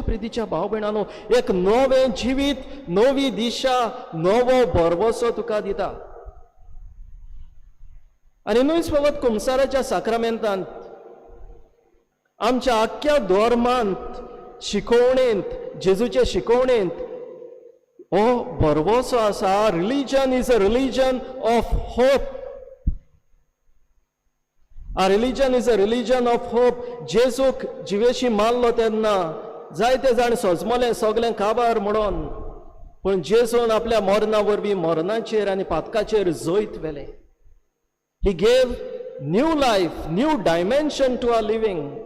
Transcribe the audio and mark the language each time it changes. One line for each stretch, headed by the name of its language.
Konkani: प्रितीच्या भाव भयणांनो, एक नवें जिवीत, नवी दिशा, नवो बरवसो तुका दिता. आनी न्हूच फकत कुमसाराच्या साक्रामेंतांत, आमच्या आख्या धर्मांत, शिकवणेंत, जेजूचे शिकवणेंत हो बरवसो आसा.
English: Religion is a religion of hope. Our religion is a religion of hope.
Konkani: जेजूक जिवेशी मारलो तेन्ना जायते जाण सोजमले सगळें काबार म्हणून, पूण जेजून आपल्या मरणा वरवीं मरणाचेर आनी पातकाचेर जैत व्हेलें.
English: He gave new life, new dimension to our living.